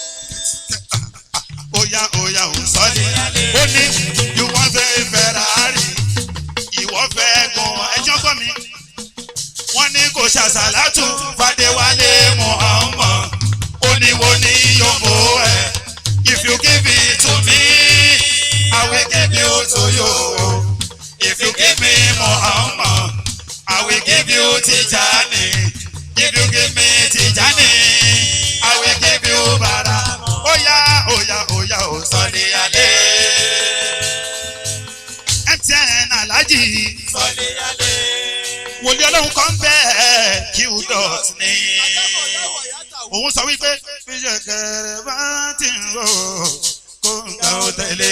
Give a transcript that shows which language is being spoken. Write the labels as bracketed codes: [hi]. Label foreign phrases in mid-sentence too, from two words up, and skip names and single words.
[yo] oya oya ò sọ̀lìyàlé ó ní ìwọ́n fẹ́ Ferrari ìwọ́n fẹ́ gan ẹjọ́ gbọ́ mi wọ́n ní kò ṣàṣàlátù Fadéwálé Muhammad ó ní wo ní yòówù ẹ̀ [en] if you give it to me I will give you to you if you give me Muhammad I will give you Tijani. If you give me Tijani, I will give you Bara. [yo] Oya, oya, oya, o Sọ̀lìyàlé. MTN Alhaji. Sọ̀lìyàlé. Wòlíì ọlọ́run kan bẹ́ẹ̀ Q-dot ni. Òun sọ wípé fíjẹ̀kẹ̀rẹ̀ bá ti ń rò kó ń gbà ó tẹ̀lé.